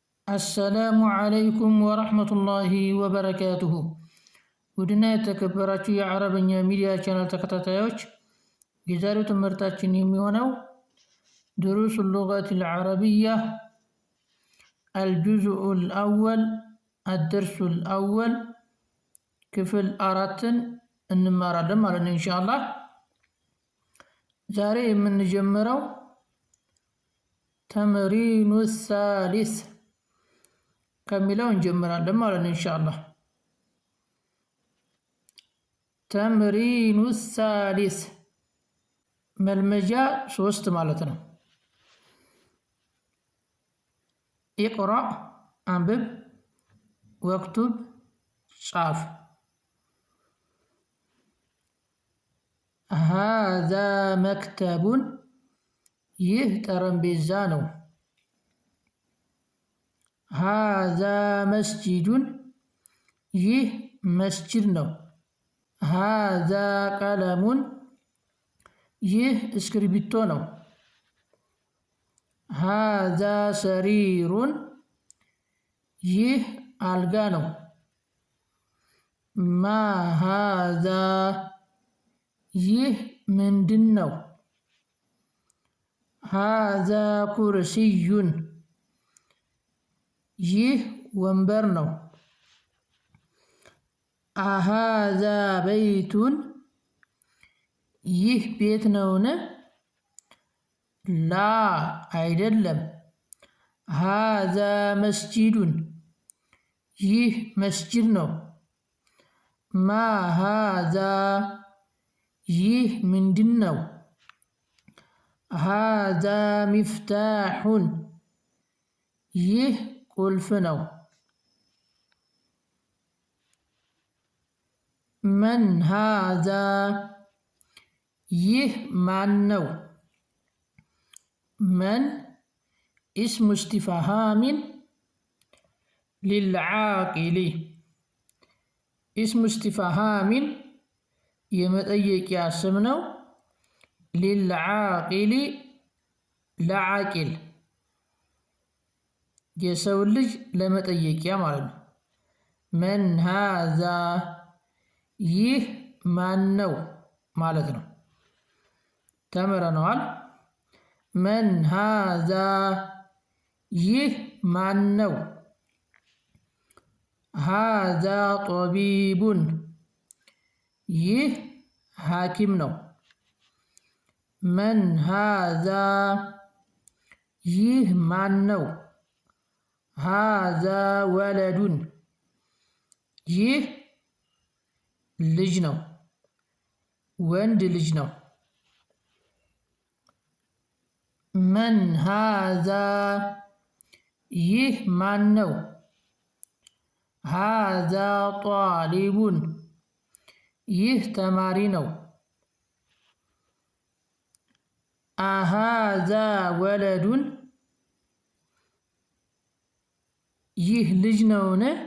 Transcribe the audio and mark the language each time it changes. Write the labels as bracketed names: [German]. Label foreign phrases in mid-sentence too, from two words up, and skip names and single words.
[Arabic] السلام عليكم ورحمة الله وبركاته. [Amharic] ودنا የተከበራችሁ የአረብኛ ሚዲያ ቻናል ተከታታዮች የዛሬው ትምህርታችን የሚሆነው [Arabic] دروس اللغة العربية الجزء الأول الدرس الأول [Amharic] ክፍል 4ን እንማራለን ማለት ነው ኢንሻአላህ። ዛሬ የምንጀምረው [Arabic] تمرين الثالث [Amharic] ከሚለው እንጀምራለን ማለት ነው ኢንሻአላህ። [Arabic] تمرين الثالث [Amharic] መልመጃ 3 ማለት ነው። اقرأ አንብብ፣ ወክቱብ ጻፍ። [Arabic] هذا مكتب [Amharic] ይህ ጠረጴዛ ነው። [Arabic] هذا مسجد [Amharic] ይህ መስጂድ ነው። [Arabic] هذا قلم [Amharic] ይህ እስክሪብቶ ነው። [Arabic] هذا سرير [Amharic] ይህ አልጋ ነው። [Arabic] ما هذا [Amharic] ይህ ምንድን ነው? [Arabic] هذا كرسي [Amharic] ይህ ወንበር ነው። [Arabic] أهذا بيت [Amharic] ይህ ቤት ነውን? لا አይደለም። [Arabic] هذا مسجد [Amharic] ይህ መስጂድ ነው። [Arabic] ما هذا [Amharic] ይህ ምንድን ነው? [Arabic] هذا مفتاح [Amharic] ይህ ቁልፍ ነው። [Arabic] من هذا [Amharic] ይህ ማን ነው? [Arabic] من اسم استفهام للعاقل اسم استفهام [Amharic] የመጠየቂያ ስም ነው። للعاقل ለዓቂል የሰው ልጅ ለመጠየቂያ ማለት ነው። [Arabic] من هذا [Amharic] ይህ ማን ነው ማለት ነው። ተምረነዋል። [Arabic] من هذا [Amharic] ይህ ማን ነው? [Arabic] هذا طبيب [Amharic] ይህ ሐኪም ነው። [Arabic] من هذا [Amharic] ይህ ማን ነው? [Arabic] هذا ولد [Amharic] ይህ ልጅ ነው፣ ወንድ ልጅ ነው። [Arabic] من هذا [Amharic] ይህ ማን ነው? [Arabic] هذا طالب [Amharic] ይህ ተማሪ ነው። [Arabic] أهذا ولد [Amharic] ይህ ልጅ ነውን?